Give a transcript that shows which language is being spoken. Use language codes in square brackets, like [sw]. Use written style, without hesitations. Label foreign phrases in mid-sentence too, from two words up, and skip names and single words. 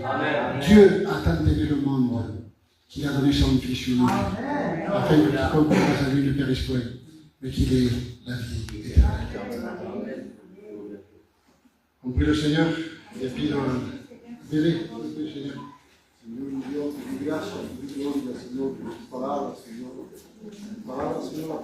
[fr] Amen. Dieu a tant aimé le monde qu'il a donné son Fils unique, afin que quiconque croit à lui ne périsse point, mais qu'il ait la vie éternelle. On prie le Seigneur, et puis bébé, on prie le Seigneur. [it] Signore Dio, ti ringrazio, ti gloria, Signore, per la parola, Signore. La parola, Signore,